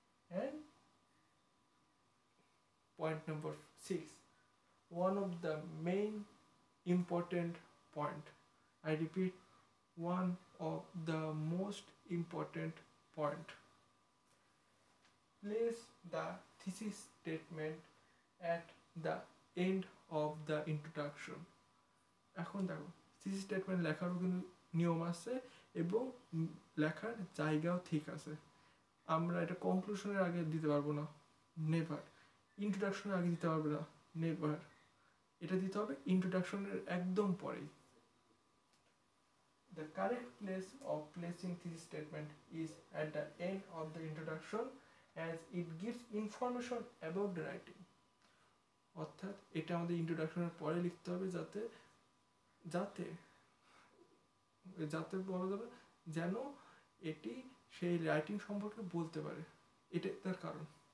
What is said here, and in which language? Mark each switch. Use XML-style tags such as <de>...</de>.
<en>And point number 6, one of the main important point, I repeat, one of the most important point, place the thesis statement at the end of the introduction.</en> <bn>এখন দেখো thesis statement লেখারও কিন্তু নিয়ম আছে এবং লেখার জায়গাও ঠিক আছে। আমরা এটা কনক্লুশনের আগে দিতে পারবো না, নেভার। ইন্ট্রোডাকশনের আগে দিতে পারবো না, নেভার। এটা দিতে হবে ইন্ট্রোডাকশনের একদম পরেই।</bn> <en>The correct place of placing thesis statement is at the end of the introduction, as it gives information about the writing.</en> <bn>অর্থাৎ এটা আমাদের ইন্ট্রোডাকশনের পরে লিখতে হবে, যাতে যাতে যাতে বলা যাবে যেন এটি সেই রাইটিং সম্পর্কে বলতে পারে, এটাই তার কারণ।</bn>